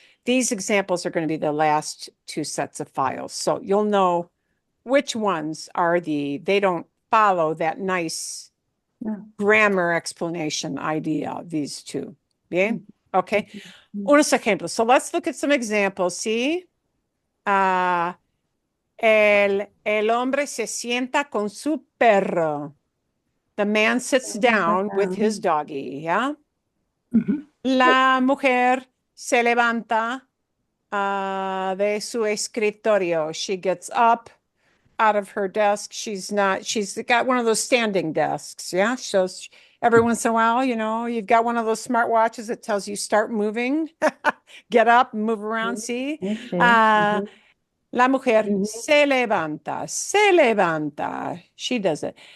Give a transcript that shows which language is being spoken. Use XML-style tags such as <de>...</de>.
<en>These examples are going to be the last two sets of files. So you'll know which ones are they don't follow that nice grammar explanation idea, these two. Bien? Okay.</en> <es>Unos ejemplos.</es> <en>So let's look at some examples. See?</en> <es>El hombre se sienta con su perro.</es> <en>The man sits down with his doggy, yeah?</en> <es>La mujer se levanta de su escritorio.</es> <en>She gets up out of her desk. She's got one of those standing desks, yeah? So every once in a while, you've got one of those smartwatches that tells you start moving, get up, move around, see?</en> <es>La mujer se levanta, se levanta.</es> <en>She does it.</en>